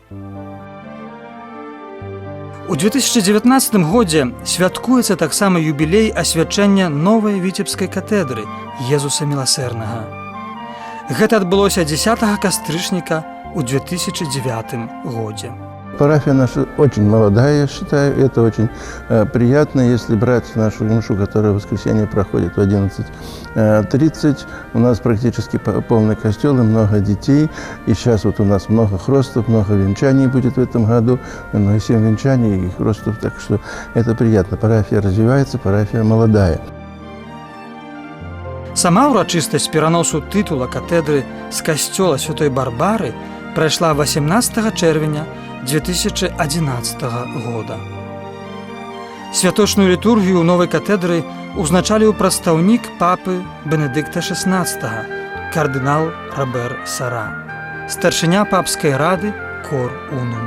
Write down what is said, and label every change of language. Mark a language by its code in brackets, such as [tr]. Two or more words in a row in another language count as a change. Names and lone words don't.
[be] У 2019 годзе святкуецца таксама юбілей асвячэння новай віцебскай катедры Езуса Міласэрнага. Гэта адбылося 10 кастрычніка у 2009 годзе. [ru] Парафия наша очень молодая, я считаю, это очень приятно, если брать нашу мшу, которая в воскресенье проходит в 11:30. У нас практически полный костел и много детей. И сейчас вот у нас много хростов, много венчаний будет в этом году. 7 венчаний и хростов, так что это приятно. Парафия развивается, парафия молодая. [be] Сама урачыстасць пераносу тытула катедры з касцёла Святой Барбары прайшла 18 чэрвеня 2011 года. Святочную літургію ў новай катедры узначаліў прадстаўнік папы Бенедыкта XVI, кардынал Робер Сара, старшыня папскай рады Кор Унум.